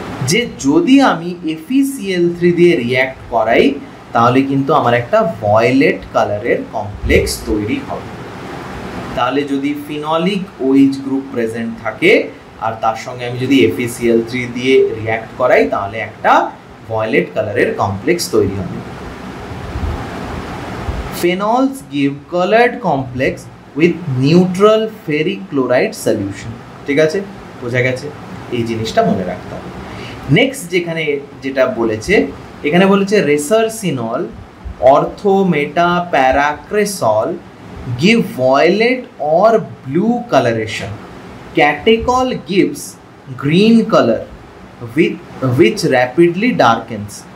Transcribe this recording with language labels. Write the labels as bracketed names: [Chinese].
[Bangla] যে যদি আমি FeCl3 দিয়ে রিয়্যাক্ট করাই তাহলে কিন্তু আমার একটা ভয়েলেট কালারের কমপ্লেক্স তৈরি হবে। তাহলে যদি ফিনলিক OH গ্রুপ প্রেজেন্ট থাকে আর তার সঙ্গে আমি যদি FeCl3 দিয়ে রিয়্যাক্ট করাই তাহলে একটা ভয়েলেট কালারের কমপ্লেক্স তৈরি হবে। [English] Phenols give colored complex with neutral ferric chloride solution। [Bangla] ঠিক আছে, বোঝা গেছে? এই জিনিসটা মনে রাখতে হবে। নেক্সট যেখানে যেটা বলেছে, এখানে বলেছে রেসারসিনল, অর্থো, মেটা, প্যারাক্রেসল [English] give violet or blue coloration. Catechol gives green color which rapidly darkens.